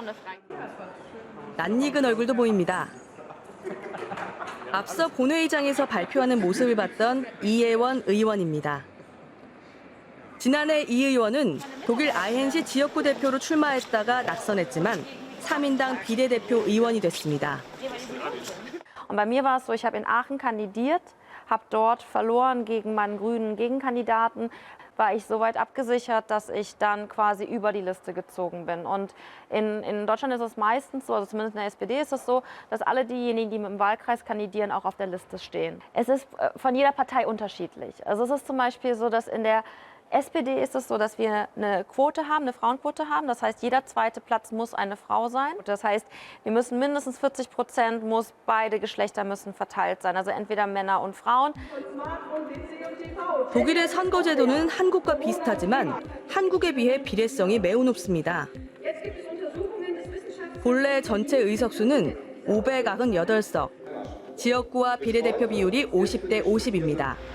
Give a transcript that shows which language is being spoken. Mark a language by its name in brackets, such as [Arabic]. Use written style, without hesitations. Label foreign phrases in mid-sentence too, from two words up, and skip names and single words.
[Korean] 낯익은 얼굴도 보입니다. 앞서 본회의장에서 발표하는 모습을 봤던 이혜원 의원입니다. 지난해 이 의원은 독일 아헨시 지역구 대표로 출마했다가 낙선했지만 3인당 비례대표 의원이 됐습니다. [German] Und bei mir war es so, ich habe in Aachen kandidiert, habe dort verloren gegen meinen grünen Gegenkandidaten, war ich soweit abgesichert, dass ich dann quasi über die Liste gezogen bin. Und in Deutschland ist es meistens so, also zumindest in der SPD ist es so, dass alle diejenigen, die im Wahlkreis kandidieren, auch auf der Liste stehen. Es ist von jeder Partei unterschiedlich. Also es ist zum Beispiel so, dass in der SPD ist es so, dass wir eine Quote haben, eine Frauenquote haben. Das heißt, jeder zweite Platz muss eine Frau sein. Das heißt, wir müssen mindestens 40%, muss beide Geschlechter müssen verteilt sein. Also entweder Männer und Frauen. [Korean] 독일의 선거제도는 한국과 비슷하지만 한국에 비해 비례성이 매우 높습니다. 본래 전체 의석수는 598석, 지역구와 비례대표 비율이 50대 50입니다.